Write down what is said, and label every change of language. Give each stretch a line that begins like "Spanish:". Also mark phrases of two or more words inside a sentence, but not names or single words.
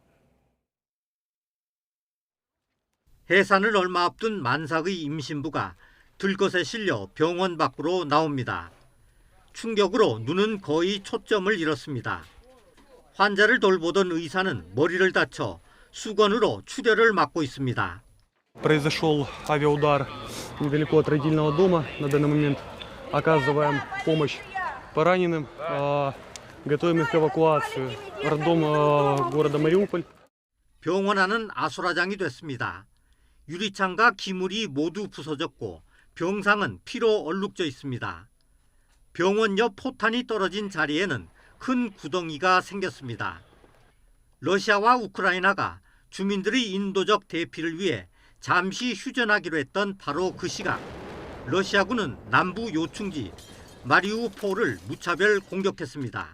Korean: 해산을 얼마 앞둔 만삭의 임신부가 들것에 실려 병원 밖으로 나옵니다. 충격으로 눈은 거의 초점을 잃었습니다. 환자를 돌보던 의사는 머리를 다쳐 수건으로 출혈을 막고 있습니다.
Russian: Произошел авиаудар недалеко от родильного дома. На данный момент оказываем помощь пораненным, готовим их к эвакуации в роддом города Мариуполь.
Korean: 병원 안은 아수라장이 됐습니다. 유리창과 기물이 모두 부서졌고 병상은 피로 얼룩져 있습니다. 병원 옆 포탄이 떨어진 자리에는 큰 구덩이가 생겼습니다. 러시아와 우크라이나가 주민들의 인도적 대피를 위해 잠시 휴전하기로 했던 바로 그 시각, 러시아군은 남부 요충지 마리우폴을 무차별 공격했습니다.